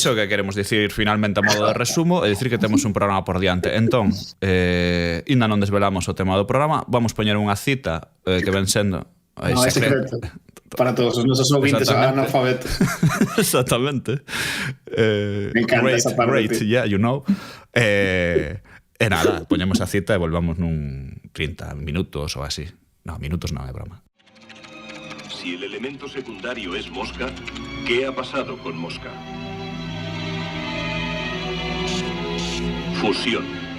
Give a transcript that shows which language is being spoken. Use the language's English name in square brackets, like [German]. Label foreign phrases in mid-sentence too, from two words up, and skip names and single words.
[Galician] Iso que queremos dicir finalmente a modo de resumo é dicir que temos un programa por diante. Entón, ainda non desvelamos o tema do programa, vamos poñer unha cita que ven sendo No, é secreto. Para todos os nosos ouvintes Exactamente. analfabetos. Exactamente. [Spanish] Me encanta esa parte, Great, tío. [English] yeah, you know. [Galician] E nada, poñemos a cita e volvamos nun 30 minutos ou así. No, minutos non, é broma. [Spanish] Si el elemento secundario es mosca, ¿qué ha pasado con mosca? Fusión.